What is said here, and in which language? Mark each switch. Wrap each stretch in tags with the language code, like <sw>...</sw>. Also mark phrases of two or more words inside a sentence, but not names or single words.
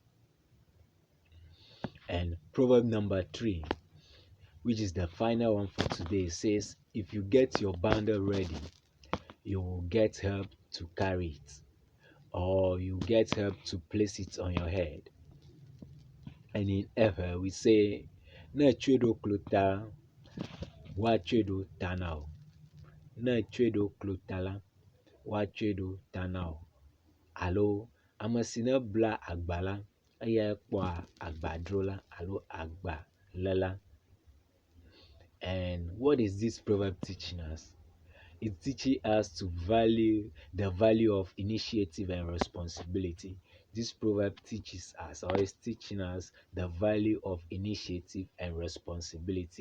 <en>And proverb number 3, which is the final one for today, says, if you get your bundle ready, you will get help to carry it, or you get help to place it on your head. And in Eʋe, we say,</en> <ee>ne tsueɖo klota, wa tsueɖo tanao. Ne tsueɖo klota la, wa tsueɖo tanao. Alo, ame si ne bla agba la, eya kpɔa agbadro la, alo agba le la.</ee> <en>And what is this proverb teaching us? It teaches us to value the value of initiative and responsibility. This proverb teaches us, or is teaching us, the value of initiative and responsibility.</en>